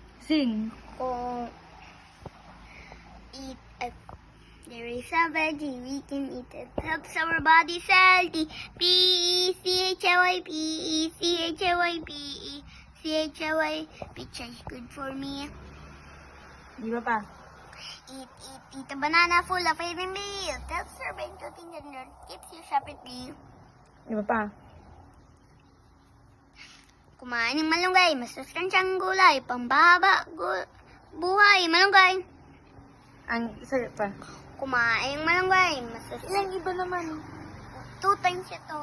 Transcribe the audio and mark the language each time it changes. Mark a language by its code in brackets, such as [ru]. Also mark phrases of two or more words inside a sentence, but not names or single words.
[en] Sing. Kung eat it. There is a veggie we can eat it. Helps our bodies healthy. P-E-C-H-A-Y, P-E-C-H-A-Y, P-E-C-H-A-Y. Which is good for me. [tl] Di ba pa? [en] Eat a banana full of vitamin B. It helps your brain to think and it keeps you sharply. [tl] Di ba pa? Kumain ng malunggay, masustansyang gulay, pambaba, buhay, malunggay. Ang isa pa. Kumain ng malunggay, Ilang iba naman. 2 times ito.